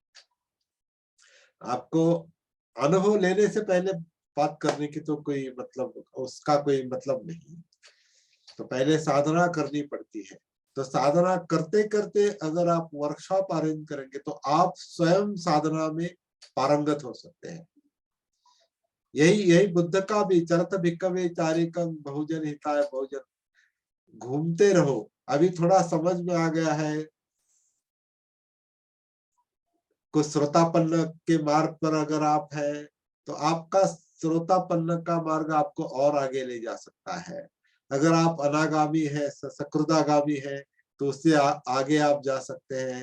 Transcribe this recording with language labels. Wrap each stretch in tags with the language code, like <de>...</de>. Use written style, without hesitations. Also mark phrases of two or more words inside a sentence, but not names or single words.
<hi>आपको अनुभव लेने से पहले बात करने की तो कोई मतलब, उसका कोई मतलब नहीं। तो पहले साधना करनी पड़ती है। तो साधना करते करते अगर आप</hi> <en>workshop arrange</en> <hi>करेंगे, तो आप स्वयं साधना में पारंगत हो सकते हैं। यही बुद्ध का भी,</hi> <pi>चरत भिक्खवे चारिकं बहुजन हिताय बहुजन,</pi> <hi>घूमते रहो। अभी थोड़ा समझ में आ गया है, कुछ श्रोतापन्न के मार्ग पर अगर आप है, तो आपका श्रोतापन्न का मार्ग आपको और आगे ले जा सकता है। अगर आप अनागामी है, सकृदागामी है, तो उससे आगे आप जा सकते हैं।</hi>